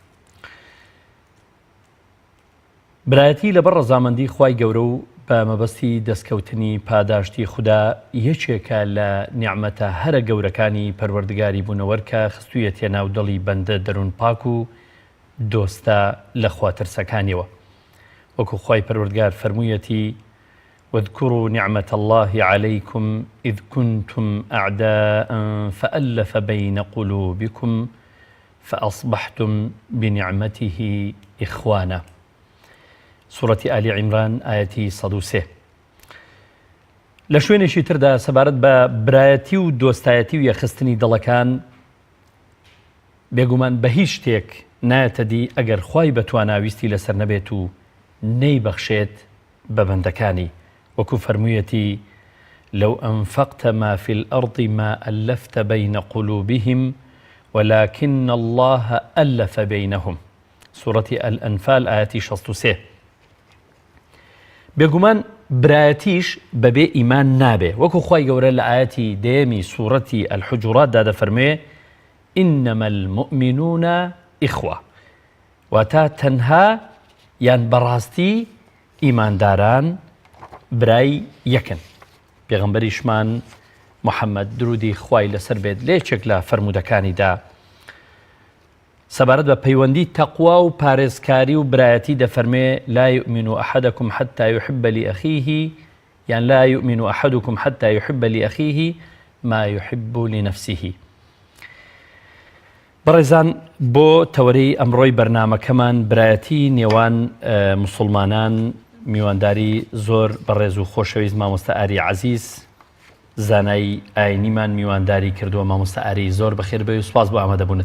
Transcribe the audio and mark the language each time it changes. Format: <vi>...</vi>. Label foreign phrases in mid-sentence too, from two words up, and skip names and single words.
<ckb>برایەتی لەبەر ڕەزامەندی خوای گەورە و بە مەبەستی دەستکەوتنی پاداشتی خوددا یەکێکە لە نیعمەتە هەرە گەورەکانی پەروەردگاری بوونەوەرکە خستوویەتە ناو دڵی بەندە دەروون پاک و دۆستە لە خواترسەکانیەوە. وەکو خوای پەروەردگار فەرموویەتی</ckb> <ar>واذكروا نعمة الله عليكم إذ كنتم أعداء فألف بين قلوبكم فأصبحتم بنعمته إخوانا. سورة آل عمران آياتي 103.</ar> <ckb>لە شوێنێکی تردا سەبارەت بە برایەتی و دۆستایەتی و یەخستنی دڵەکان بێگومان بە هیچ شتێک نایەتە دی ئەگەر خوای بەتواناویستی لەسەر نەبێت و نەیبەخشێت بە بەندەکانی. وەکو فەرموویەتی</ckb> <ar>لو أنفقت ما في الأرض ما ألفت بين قلوبهم ولكن الله ألف بينهم. سورة الأنفال آياتي 63.</ar> <ckb>بێگومان برایەتیش بەبێ ئیمان نابێ. وەکو خوای گەورە لە ئاەتی دێمی سوورەتی الحجوراتدا دەفەرمێ</ckb> <ar>إنما المؤمنون إخوة،</ar> <ckb>واتە تەنها یان بەڕاستی ئیمانداران برای یەکن. پێغەمبەریشمان محەممەد درودی خوای لەسەر بێت لێچێک لە فەرموودەکانیدا سەبارەت بە پەیوەندی تەقوا و پارێزکاری و برایەتی دەفەرمێ</ckb> <ar>لا يؤمن أحدكم حتى يحب لأخيه، يعني لا يؤمن أحدكم حتى يحب لأخيه ما يحب لنفسه.</ar> <ckb>بەڕێزان، بۆ تەورەی ئەمڕۆی بەرنامەکەمان برایەتی نێوان موسڵمانان میوانداری زۆر بەڕێز و خۆشەویست مامۆستا ئاری عەزیز زانای ئاینیمان میوانداری کردووە. مامۆستا ئاری زۆر بەخێر بێ و سوپاس بۆ ئامادەبوونت.</ckb>